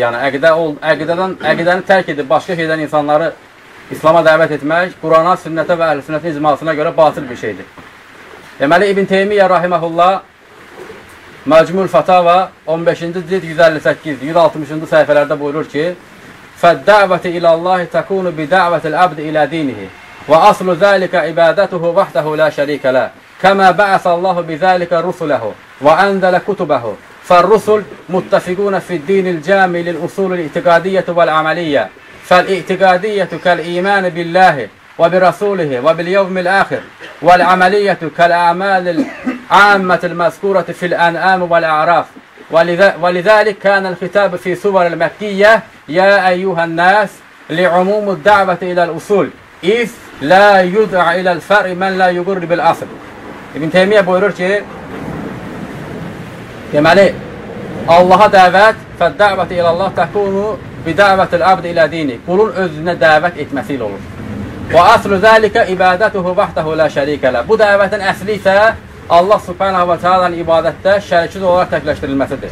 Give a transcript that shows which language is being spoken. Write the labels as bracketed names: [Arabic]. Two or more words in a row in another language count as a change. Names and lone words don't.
[Azerbaijani] Yəni əqidəni tərk edib başqa şeydən insanları İslama dəvət etmək Qurana, sünnətə və əhl-i sünnətin icmasına görə batıl bir şeydir. Deməli, İbn Teymiyyə rahiməhullah Məcmul Fatava 15-ci cild 158-160-cı səhifələrdə buyurur ki, [Arabic] فَالدَّعْوَةِ إِلَى اللّٰهِ تَكُونُ بِدَعْوَةِ الْعَبْدِ إِلَى دِينِهِ وَأَصْلُ ذَلِكَ عِبَادَتُهُ وَحْدَهُ لَا شَرِيكَ لَهُ كَمَا بَعَثَ اللّٰهُ بِذَلِكَ رُسُلَهُ وَأَنزَلَ كُتُبَهُ فَالرُّسُلُ مُتَّفِقُونَ فِي الدِّينِ الْجَامِعِ لِلْأُصُولِ الِاعْتِقَادِيَّةِ وَالْعَمَلِيَّةِ فَالِاعْتِقَادِيَّةُ كَالْإِيمَانِ بِاللّٰهِ وَبِرَسُولِهِ وَبِالْيَوْمِ الْآخِرِ وَالْعَمَلِيَّةُ كَالْأَعْمَالِ الْعَامَّةِ الْمَذْكُورَةِ فِي الْأَنْعَامِ وَالْأَعْرَافِ وَلِذَلِكَ كَانَ الْخِطَابُ فِي سُوَرِ الْمَكِّيَّةِ يَا أَيُّهَا النَّاسِ لِعُمُومِ الدَّعْوَةِ إِلَى الْأُصُولِ إِذْ لَا يُدْعَ إِلَى الْفَرْعِ مَنْ لَا يُقِرُّ بِالْأَصْلِ. [Azerbaijani] İbn Teymiyyə buyurur ki, deməli, Allaha dəvət [Arabic] فالدعوة إلى الله تكون بدعوة العبد إلى دينه. [Azerbaijani] Qulun özünə dəvət etməsi ilə olur. [Arabic] وأصل ذلك عبادته وحده لا شريك له. [Azerbaijani] Bu dəvətin əsli isə Allah [Arabic] سبحانه وتعالى'nın [Azerbaijani] ibadətdə şəriksiz olaraq təkləşdirilməsidir.